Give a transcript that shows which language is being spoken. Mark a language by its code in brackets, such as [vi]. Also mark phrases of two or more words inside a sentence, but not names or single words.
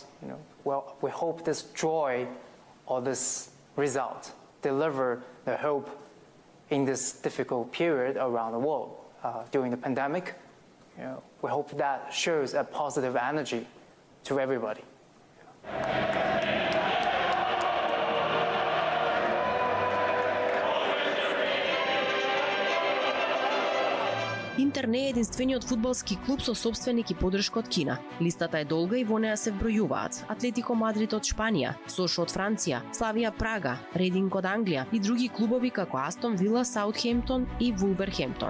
[en] Well, we hope this joy or this result deliver the hope in this difficult period around the world during the pandemic. We hope that shows a positive energy to everybody. [mk] Интер не е единствениот фудбалски клуб со сопственик и поддршка од Кина. Листата е долга и во неа се вбројуваат Атлетико Мадрид од Шпанија, Сош од Франција, Славија Прага, Рединг од Англија и други клубови како Астон Вила, Саутхемптон и Вулверхемптон.